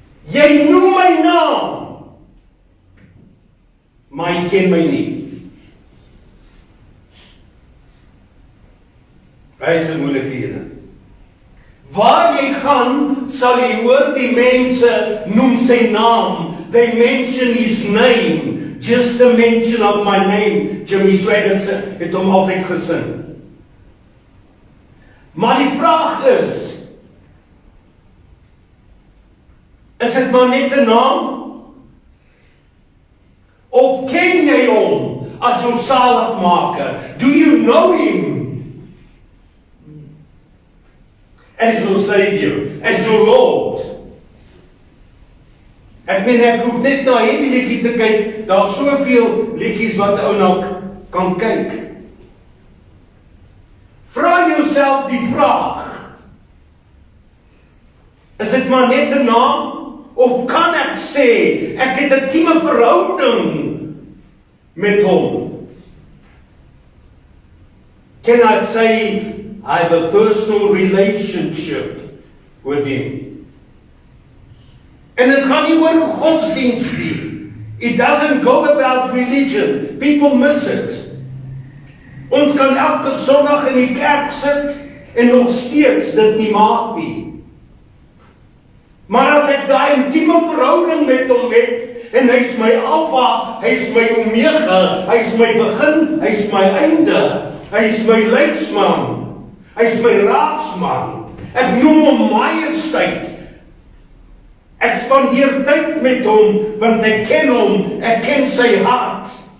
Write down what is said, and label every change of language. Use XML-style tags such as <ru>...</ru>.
<af>Jy noem my naam, maar jy ken my nie. Hy is 'n moeilikhede. Waar jy gaan, sal jy hoor die mense noem sy naam.</af> <en>They mention his name. Just a mention of my name.</en> <af>Jimmy Swaggart het hom altyd gesing. Maar die vraag is dit maar net 'n naam? Of ken jy hom as jou saligmaker?</af> <en>Do you know him as your Savior, as your Lord?</en> <af>Ek meen, ek hoef net na hierdie liedjie te kyk, daar is soveel liedjies wat ou nou kan kyk. Vra jouself die vraag, is dit maar net 'n naam? Of kan ek sê, ek het 'n intieme verhouding met hom?</af> <en>Can I say, I have a personal relationship with him?</en> <af>En dit gaan nie oor godsdienst nie.</af> <en>It doesn't go about religion. People miss it.</en> <af>Ons kan elke Sondag in die kerk sit en nog steeds dit nie maak nie. Maar as ek daai intieme verhouding met hom het, en hy is my alfa, hy is my omega, hy is my begin, hy is my einde, hy is my leidsman, hy is my raadsman, ek noem hom majesteit, ek spandeer tyd met hom, want ek ken hom, ek ken sy hart.</af>